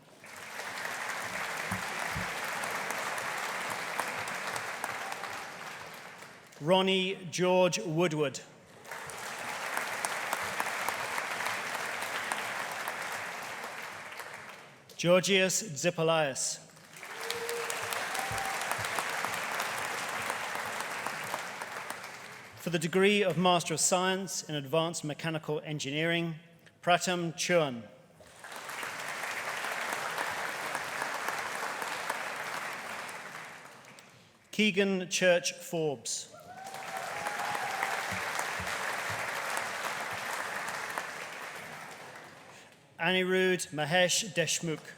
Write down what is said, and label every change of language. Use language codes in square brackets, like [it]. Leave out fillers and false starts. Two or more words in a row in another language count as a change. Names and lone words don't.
[en] Ronnie George Woodward. Georgios Zipolias. For the degree of Master of Science in Advanced Mechanical Engineering, Pratam Chuan. Keegan Church Forbes. Anirudh Mahesh Deshmukh.